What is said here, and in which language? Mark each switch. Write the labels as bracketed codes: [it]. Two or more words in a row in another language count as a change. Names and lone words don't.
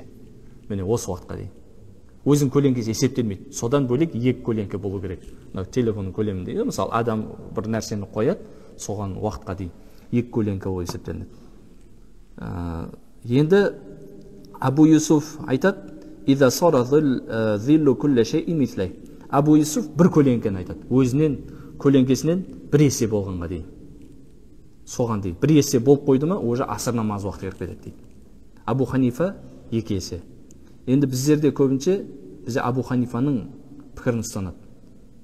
[kk] Міне, осы уақытқа дейін. Өзінің көлеңкесі есептелмейді. Содан бөлек 2 көлеңке болу керек. Телефонның көлемінде, мысалы, адам бір нәрсені қояды, соған уақытқа дейін 2 көлеңке болып есептелінеді. Енді Абу Юсуф айтады, [ar] «إذا صار ظل كل شيء مثليه». [kk] Абу Юсуф бір көлеңкені айтады. Өзінен көлеңкесінен 1 есе болғанға дейін. Соған дейін. 1 есе болып қойды ма, уже асыр намаз уақыты кіріп кетеді дейді. Абу Ханифа 2 есе. Енді біздерде көбінше Абу Ханифаның пікірін ұстанады.